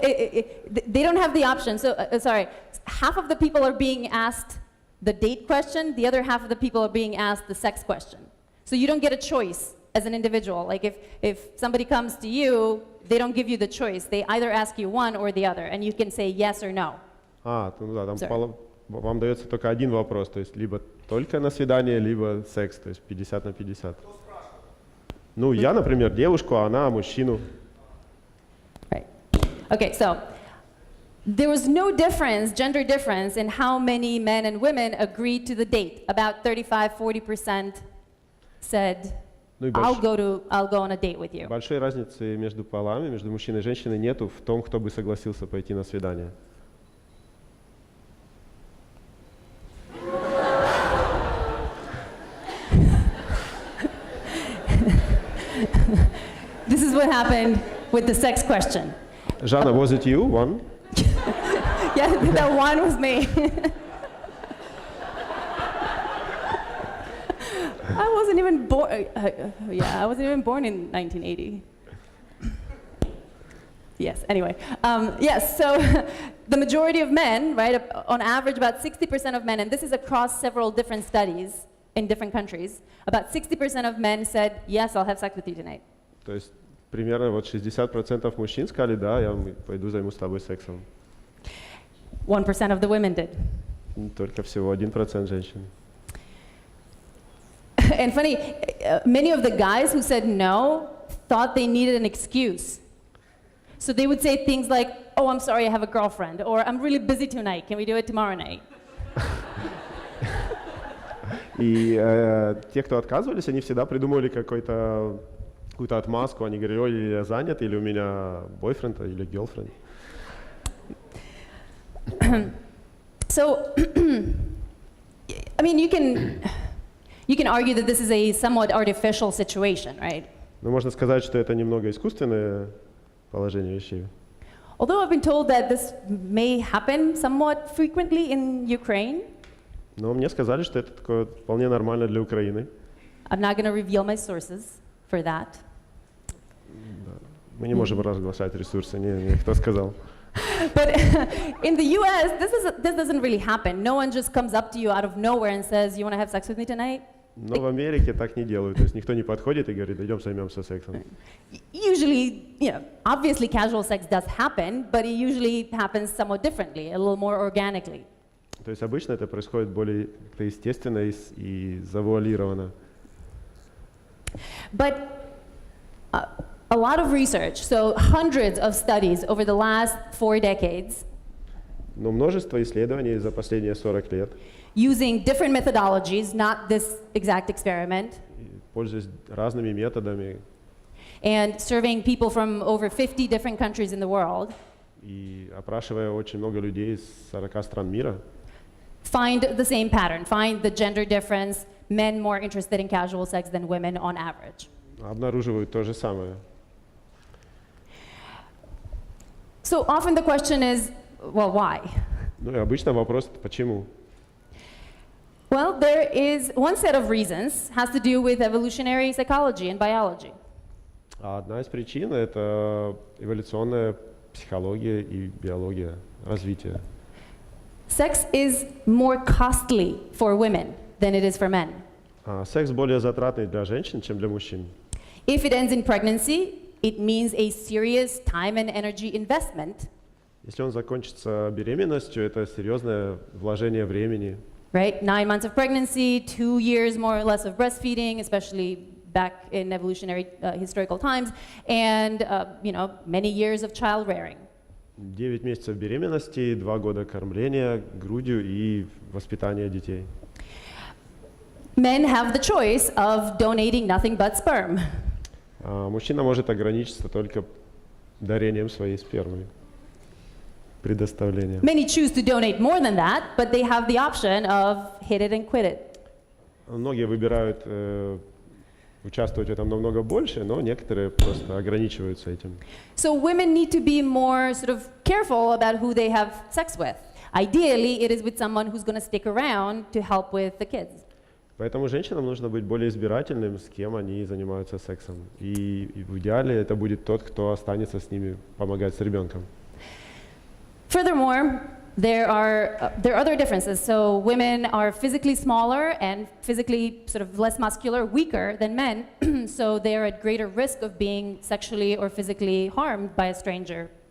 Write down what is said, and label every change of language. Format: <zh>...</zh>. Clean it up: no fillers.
<en>they don't have the option. So, sorry, half of the people are being asked the date question, the other half of the people are being asked the sex question. So you don't get a choice as an individual. Like if somebody comes to you, they don't give you the choice. They either ask you one or the other, and you can say yes or no.</en> <ru>Ну да, там</ru> <en>Sorry.</en> <ru>вам дается только один вопрос, то есть либо только на свидание, либо секс, то есть 50 на 50. Ну, я, например, девушку, а она мужчину.</ru> <en>Right. Okay, so there was no difference, gender difference, in how many men and women agreed to the date. About 35-40% said,</en> <ru>Ну и</ru> <en>I'll go on a date with you.</en> <ru>большой разницы между полами, между мужчиной и женщиной нету в том, кто бы согласился пойти на свидание.</ru> <en>This is what happened with the sex question. Жанна, was it you? One? Yeah, that one was me. I wasn't even born. I wasn't even born in 1980. Yes, anyway. Yes, so the majority of men, right, on average about 60% of men, and this is across several different studies in different countries, about 60% of men said, yes, I'll have sex with you tonight.</en> <ru>То есть примерно вот 60% мужчин сказали, да, я пойду займусь с тобой сексом.</ru> <en>1% of the women did.</en> <ru>Только всего 1% женщин.</ru> <en>And funny, many of the guys who said no thought they needed an excuse. So they would say things like, oh, I'm sorry, I have a girlfriend, or I'm really busy tonight, can we do it tomorrow night?</en> <ru>И те, кто отказывались, они всегда придумывали какую-то отмазку. Они говорили, ой, я занят, или у меня бойфренд, или girlfriend.</ru> <en>So, I mean, you can argue that this is a somewhat artificial situation, right?</en> <ru>Но можно сказать, что это немного искусственное положение вещей.</ru> <en>Although I've been told that this may happen somewhat frequently in Ukraine.</en> <ru>Но мне сказали, что это такое вполне нормально для Украины.</ru> <en>I'm not going to reveal my sources for that.</en> <ru>Мы не можем разглашать ресурсы, не кто сказал.</ru> <en>But in the US, this doesn't really happen. No one just comes up to you out of nowhere and says, you want to have sex with me tonight?</en> <ru>Но в Америке так не делают. То есть никто не подходит и говорит, идем займемся сексом.</ru> <en>Usually, obviously casual sex does happen, but it usually happens somewhat differently, a little more organically.</en> <ru>То есть обычно это происходит более естественно и завуалированно.</ru> <en>But a lot of research, so hundreds of studies over the last 4 decades.</en> <ru>Но множество исследований за последние 40 лет.</ru> <en>Using different methodologies, not this exact experiment.</en> <ru>Пользуясь разными методами.</ru> <en>And surveying people from over 50 different countries in the world.</en> <ru>И опрашивая очень много людей из 40 стран мира.</ru> <en>Find the same pattern, find the gender difference, men more interested in casual sex than women on average.</en> <ru>Обнаруживают то же самое.</ru> <en>So often the question is, well, why?</en> <ru>Ну и обычно вопрос, почему?</ru> <en>Well, there is one set of reasons has to do with evolutionary psychology and biology.</en> <ru>Одна из причин — это эволюционная психология и биология, развитие.</ru> <en>Sex is more costly for women than it is for men.</en> <ru>Секс более затратный для женщин, чем для мужчин.</ru> <en>If it ends in pregnancy, it means a serious time and energy investment.</en> <ru>Если он закончится беременностью, это серьезное вложение времени.</ru> <en>Right? 9 months of pregnancy, 2 years more or less of breastfeeding, especially back in evolutionary historical times, and many years of child rearing.</en> <ru>9 месяцев беременности, 2 года кормления грудью и воспитания детей.</ru> <en>Men have the choice of donating nothing but sperm.</en> <ru>Мужчина может ограничиться только дарением своей спермы, предоставлением.</ru> <en>Many choose to donate more than that, but they have the option of hit it and quit it.</en> <ru>Многие выбирают участвовать в этом намного больше, но некоторые просто ограничиваются этим.</ru> <en>So women need to be more sort of careful about who they have sex with. Ideally, it is with someone who's going to stick around to help with the kids.</en> <ru>Поэтому женщинам нужно быть более избирательным, с кем они занимаются сексом. И в идеале это будет тот, кто останется с ними, помогать с ребенком.</ru> <en>Furthermore, there are other differences. So women are physically smaller and physically sort of less muscular, weaker than men. So they are at greater risk of being sexually or physically harmed by a stranger.</en>